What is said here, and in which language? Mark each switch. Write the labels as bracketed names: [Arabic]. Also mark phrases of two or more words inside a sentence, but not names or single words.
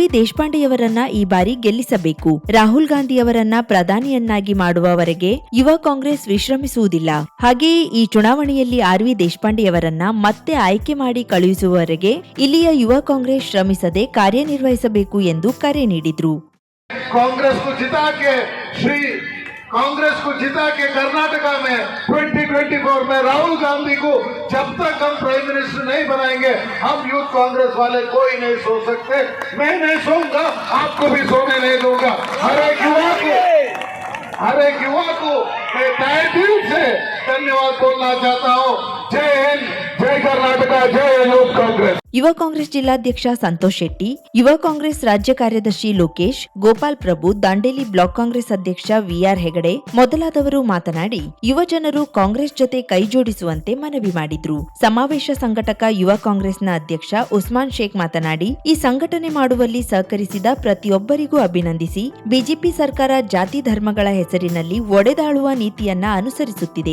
[Kannada] ದೇಶಪಾಂಡೆಯವರನ್ನ ಈ ಬಾರಿ ಗೆಲ್ಲಿಸಬೇಕು. ರಾಹುಲ್ ಗಾಂಧಿಯವರನ್ನ ಪ್ರಧಾನಿಯನ್ನಾಗಿ ಮಾಡುವವರೆಗೆ ಯುವ ಕಾಂಗ್ರೆಸ್ ವಿಶ್ರಮಿಸುವುದಿಲ್ಲ. ಹಾಗೆಯೇ ಈ ಚುನಾವಣೆಯಲ್ಲಿ ಆರ್.ವಿ. ದೇಶಪಾಂಡೆಯವರನ್ನ ಮತ್ತೆ ಆಯ್ಕೆ ಮಾಡಿ ಕಳುಹಿಸುವವರೆಗೆ ಇಲ್ಲಿಯ ಯುವ ಕಾಂಗ್ರೆಸ್ ಶ್ರಮಿಸದೆ ಕಾರ್ಯನಿರ್ವಹಿಸಬೇಕು ಎಂದು ಕರೆ ನೀಡಿದ್ರು. [Hindi] कांग्रेस को जिता के कर्नाटका में 2024 में राहुल गांधी को जब तक हम [English] prime minister [Hindi] नहीं बनाएंगे, हम यूथ कांग्रेस वाले कोई नहीं सो सकते. मैं नहीं सोऊंगा, आपको भी सोने नहीं दूंगा. हर एक युवा को मैं तहे दिल से धन्यवाद बोलना चाहता हूँ. जय हिंद, जय कर्नाटका, जय यूथ कांग्रेस. [Kannada] ಯುವ ಕಾಂಗ್ರೆಸ್ ಜಿಲ್ಲಾಧ್ಯಕ್ಷ ಸಂತೋಷ್ ಶೆಟ್ಟಿ, ಯುವ ಕಾಂಗ್ರೆಸ್ ರಾಜ್ಯ ಕಾರ್ಯದರ್ಶಿ ಲೋಕೇಶ್, ಗೋಪಾಲ್ ಪ್ರಭು, ದಾಂಡೇಲಿ ಬ್ಲಾಕ್ ಕಾಂಗ್ರೆಸ್ ಅಧ್ಯಕ್ಷ ವಿಆರ್ ಹೆಗಡೆ ಮೊದಲಾದವರು ಮಾತನಾಡಿ ಯುವ ಜನರು ಕಾಂಗ್ರೆಸ್ ಜೊತೆ ಕೈಜೋಡಿಸುವಂತೆ ಮನವಿ ಮಾಡಿದ್ರು. ಸಮಾವೇಶ ಸಂಘಟಕ ಯುವ ಕಾಂಗ್ರೆಸ್ನ ಅಧ್ಯಕ್ಷ ಉಸ್ಮಾನ್ ಶೇಖ್ ಮಾತನಾಡಿ, ಈ ಸಂಘಟನೆ ಮಾಡುವಲ್ಲಿ ಸಹಕರಿಸಿದ ಪ್ರತಿಯೊಬ್ಬರಿಗೂ ಅಭಿನಂದಿಸಿ, ಬಿಜೆಪಿ ಸರ್ಕಾರ ಜಾತಿ ಧರ್ಮಗಳ ಹೆಸರಿನಲ್ಲಿ ಒಡೆದಾಳುವ ನೀತಿಯನ್ನ ಅನುಸರಿಸುತ್ತಿದೆ.